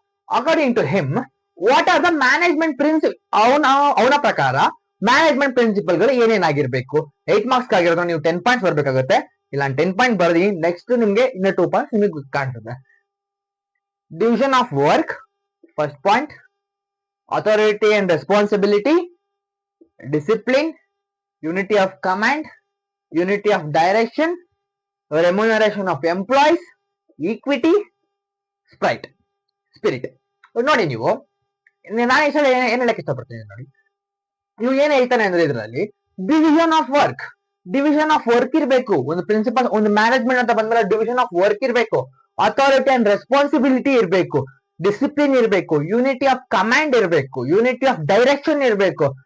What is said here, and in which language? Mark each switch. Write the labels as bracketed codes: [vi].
[en] according to him what are the management principle, [kn] ಅವನ ಪ್ರಕಾರ management principal ಗಳು ಏನೇನಾಗಿರ್ಬೇಕು? 8 marks ಆಗಿರೋದು ನೀವು 10 ಪಾಯಿಂಟ್ಸ್ ಬರ್ಬೇಕಾಗುತ್ತೆ. ಇಲ್ಲ 10 ಪಾಯಿಂಟ್ ಬರ್ದಿ ನೆಕ್ಸ್ಟ್ ನಿಮ್ಗೆ ಇನ್ನ 2 ಪಾಯಿಂಟ್ಸ್ ನಿಮಗೆ ಕಾಣಿಸುತ್ತೆ. [en] Division of work, first point. Authority and responsibility, discipline, unity of command, unity of direction, remuneration of employees, equity, spirit. [kn] ನೋಡಿ ನೀವು, ನಾನು ಈ ಸಲ ಏನ್ ಹೇಳಕ್ ಇಷ್ಟಪಡ್ತೀನಿ ನೋಡಿ. ನೀವು ಏನ್ ಹೇಳ್ತಾನೆ ಅಂದ್ರೆ ಇದರಲ್ಲಿ ಡಿವಿಷನ್ ಆಫ್ ವರ್ಕ್ ಇರಬೇಕು. ಒಂದು ಪ್ರಿನ್ಸಿಪಲ್, ಒಂದು ಮ್ಯಾನೇಜ್ಮೆಂಟ್ ಅಂತ ಬಂದ್ಮೇಲೆ ಡಿವಿಷನ್ ಆಫ್ ವರ್ಕ್ ಇರಬೇಕು, ಅಥಾರಿಟಿ ಅಂಡ್ ರೆಸ್ಪಾನ್ಸಿಬಿಲಿಟಿ ಇರಬೇಕು, ಡಿಸಿಪ್ಲಿನ್ ಇರಬೇಕು, ಯೂನಿಟಿ ಆಫ್ ಕಮಾಂಡ್ ಇರಬೇಕು, ಯೂನಿಟಿ ಆಫ್ ಡೈರೆಕ್ಷನ್ ಇರಬೇಕು.